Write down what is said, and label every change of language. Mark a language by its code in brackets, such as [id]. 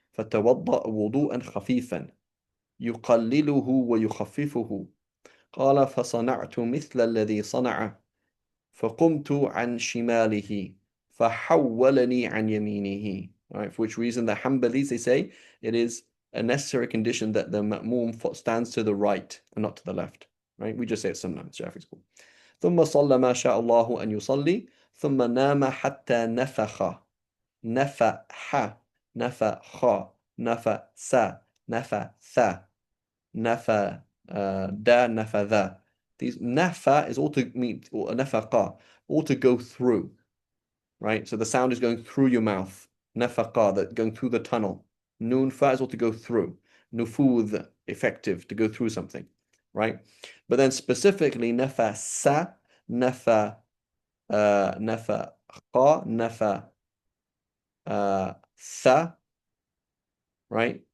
[ar] فتوضأ وضوءا خفيفا يقلله ويخففه قال فصنعت مثل الذي صنع فقمت عن شماله فحولني عن يمينه. [en] Right, for which reason the Hanbalis, they say it is a necessary condition that the ma'mum stands to the right and not to the left. Right, we just say it sometimes. Shafi'i school. [ar] ثم صلى ما شاء الله أن يصلي ثم نام حتى نفخ نفح نفخ نفس نفث نفى da nafadha. [en] These nafa is all to mean, or nafaqa, all to go through, right? So the sound is going through your mouth. Nafaqa, that going through the tunnel. Nun fa is all to go through. Nufudh, effective, to go through something, right? But then specifically nafasa, nafa, nafa qa, nafa tha, right?